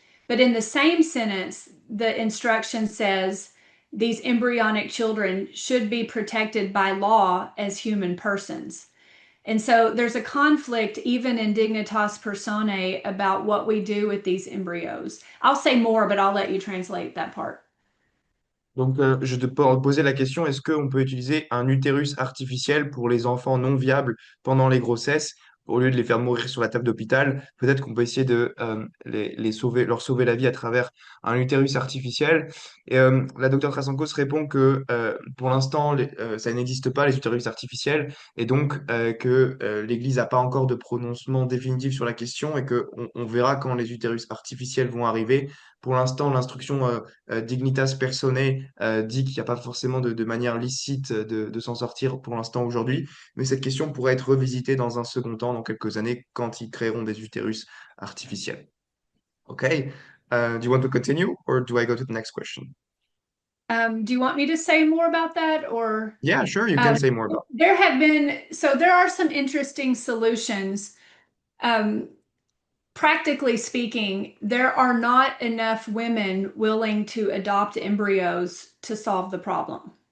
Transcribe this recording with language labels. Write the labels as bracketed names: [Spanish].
[English] But in the same sentence, the instruction says, these embryonic children should be protected by law as human persons. And so there's a conflict even in Dignitas Personae about what we do with these embryos. I'll say more, but I'll let you translate that part. [French] Donc, je te peux poser la question, est-ce qu'on peut utiliser un utérus artificiel pour les enfants non viables pendant les grossesses, au lieu de les faire mourir sur la table d'hôpital? Peut-être qu'on peut essayer de les sauver, leur sauver la vie à travers un utérus artificiel. Et la docteure Trasancos répond que pour l'instant, ça n'existe pas, les utérus artificiels, et donc que l'Église n'a pas encore de prononcement définitif sur la question et qu'on on verra quand les utérus artificiels vont arriver Pour l'instant, l'instruction Dignitas Personae dit qu'il n'y a pas forcément de manière licite de s'en sortir pour l'instant aujourd'hui, mais cette question pourrait être revisitée dans un second temps, dans quelques années, quand ils créeront des utérus artificiels. [English] Okay. Do you want to continue or do I go to the next question? Do you want me to say more about that, or Yeah, sure, you can um, say more about there are some interesting solutions. Um, Practically speaking, there are not enough women willing to adopt embryos to solve the problem.